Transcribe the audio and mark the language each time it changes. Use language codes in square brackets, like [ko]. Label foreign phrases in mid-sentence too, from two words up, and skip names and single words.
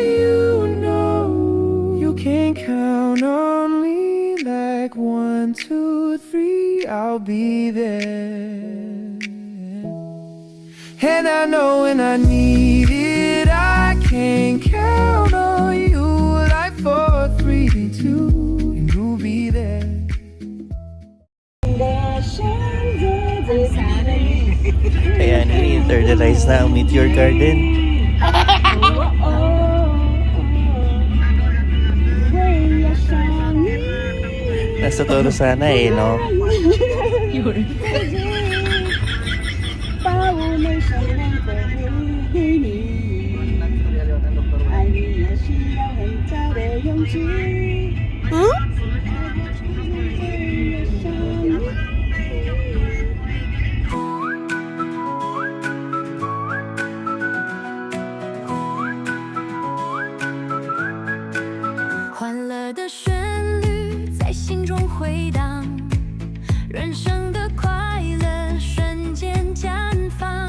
[en] You know you can count on me like 1, 2, 3, I'll be there. And I know when I need it, I can count on you like 4, 3, 2, and you'll be there. [tl] Ayan, ini-internalize na ang Meteor Garden. Nasa Toro sana eh, no? [zh] 把我们相爱的给你，爱你也需要很大的勇气。欢乐的旋律在心中回荡，人生的快乐瞬间绽放，